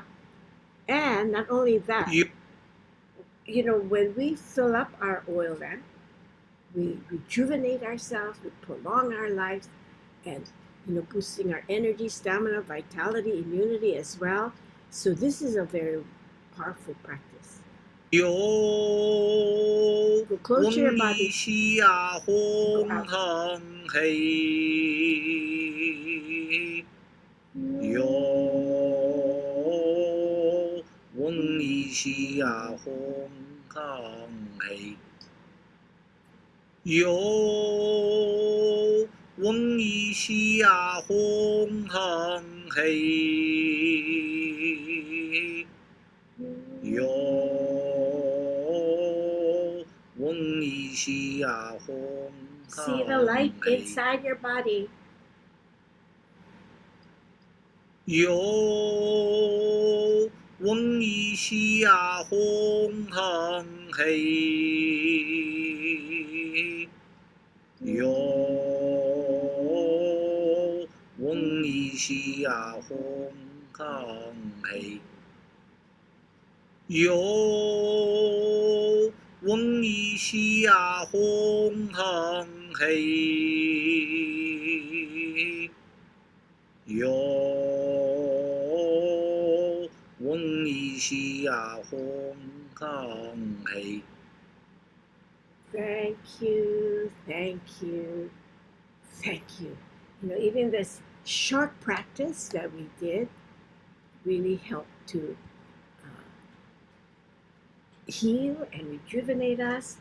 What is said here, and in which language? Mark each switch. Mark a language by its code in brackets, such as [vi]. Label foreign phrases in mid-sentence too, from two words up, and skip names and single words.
[en] And not only that, you know, when we fill up our oil lamp, we rejuvenate ourselves, we prolong our lives, and, you know, boosting our energy, stamina, vitality, immunity as well. So this is a very powerful practice. Yo, Go close your Wong body. Yi Xia Go Hong out. Hang Hei. Yo, Wong Yi Xia Hong Hang Hei. Yo, Wong Yi Xia Hong Hang Hei. Yo, Wong Yi Xia Hong See the light inside your body. Yo, Wong Yi Xia Hong Hang Hei. Yo, Wong Yi Xia Hong Hang Hei. Yo, Wong Yi Xia Hong Hang Hei. Yo, Wong Yi Xia Hong Hang Hei. Thank you, thank you, thank you. You know, even this short practice that we did really helped to heal and rejuvenate us.